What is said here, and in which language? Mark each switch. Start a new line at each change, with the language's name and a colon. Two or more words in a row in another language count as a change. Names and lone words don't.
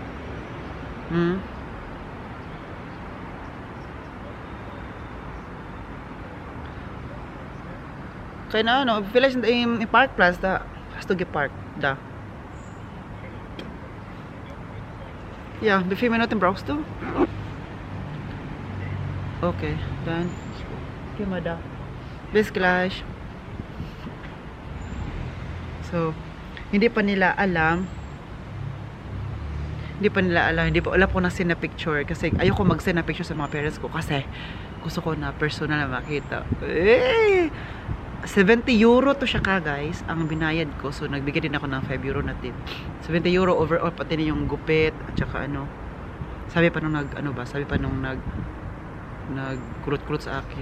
German: Keine Ahnung, vielleicht im Parkplatz, da hast du geparkt, da. Ja, wie viele Minuten brauchst du? Okay, dann geh mal da. Bis gleich.
Filipino: So, hindi pa nila alam, wala po na send na picture kasi ayoko mag-send na picture sa mga parents ko kasi gusto ko na personal na makita. 70 euro to siya guys, ang binayad ko. So, nagbigay din ako ng 5 euro na tip. 70 euro overall, pati na yung gupit at saka sabi pa nung nagkulot-kulot sa akin.